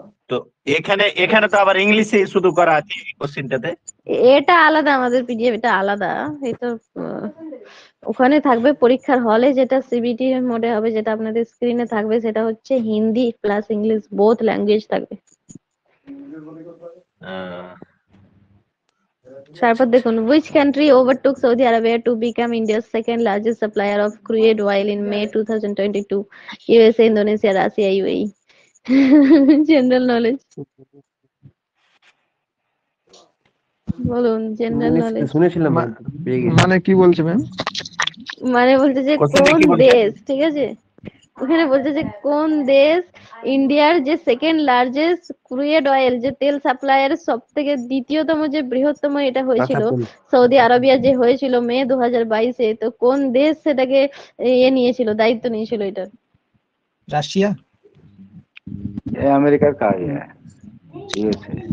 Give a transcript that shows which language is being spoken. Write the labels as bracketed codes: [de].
[bn] তো এখানে তো আবার ইংলিশে শুধু করা আছে কোশ্চেনটাতে। এটা আলাদা, আমাদের পিডিএফ এটা আলাদা। এটা ওখানে থাকবে পরীক্ষার হলে, যেটা সিবিটি মোডে হবে, যেটা আপনাদের স্ক্রিনে থাকবে, সেটা হচ্ছে Hindi plus English, both language থাকবে। [en] তারপর দেখুন, which country overtook Saudi Arabia to become India's second largest supplier of crude oil in May 2022? USA, Indonesia, Russia, UAE. General knowledge [bn] বলুন, [en] General knowledge. [bn] শুনেছিলাম মানে কি বলছে ম্যাম? মানে বলছে যে কোশ্চেনটা কোন কি বলছে? দেশ, ঠিক আছে, ওখানে বলছে যে কোন দেশ ইন্ডিয়ার যে সেকেন্ড লার্জেস্ট ক্রুড অয়েল, যে তেল সাপ্লায়ার সব থেকে দ্বিতীয়তম যে বৃহত্তম এটা হয়েছিল সৌদি আরবিয়া, যে হয়েছিল মে 2022-এ, তো কোন দেশ সেটাকে নিয়েছিল, দায়িত্ব নিয়েছিল এটার? রাশিয়া। [hi] ये अमेरिका का ही है यूएसए।